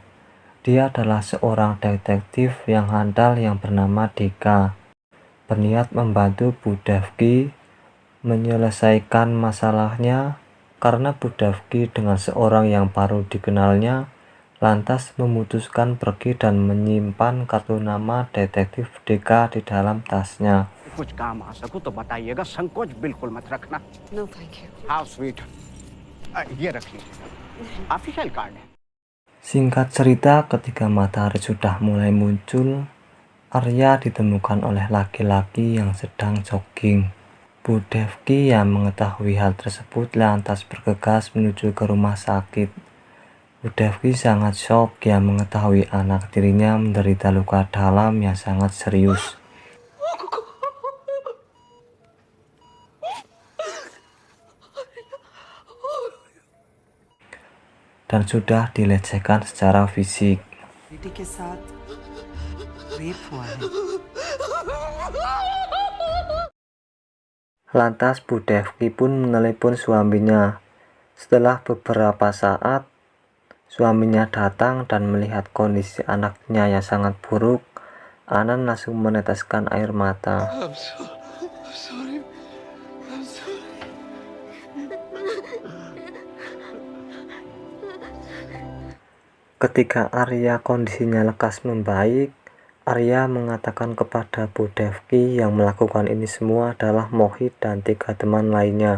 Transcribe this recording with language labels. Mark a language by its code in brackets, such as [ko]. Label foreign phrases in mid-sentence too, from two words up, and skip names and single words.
[id] Dia adalah seorang detektif yang handal yang bernama Deka, berniat membantu Bu Devki menyelesaikan masalahnya karena Bu Devki dengan seorang yang baru dikenalnya lantas memutuskan pergi dan menyimpan kartu nama detektif Deka di dalam tasnya. [hi] कुछ काम आ सकूं तो बताइएगा, संकोच बिल्कुल मत रखना। [en] No, thank you. How sweet. [hi] ये रखिए, [en] official card [hi] है। [id] Singkat cerita, ketika matahari sudah mulai muncul, Arya ditemukan oleh laki-laki yang sedang jogging. Bu Devki yang mengetahui hal tersebut lantas bergegas menuju ke rumah sakit. Bu Devki sangat shock yang mengetahui anak tirinya menderita luka dalam yang sangat serius. Dan sudah dilecehkan secara fisik. [hi] बेटी के साथ रेप हुआ है। [id] Lantas Bu Devki pun menelepon suaminya. Setelah beberapa saat, suaminya datang dan melihat kondisi anaknya yang sangat buruk. Anan langsung meneteskan air mata. Ketika Arya kondisinya lekas membaik, Arya mengatakan kepada Bu Devki yang melakukan ini semua adalah Mohit dan 3 teman lainnya.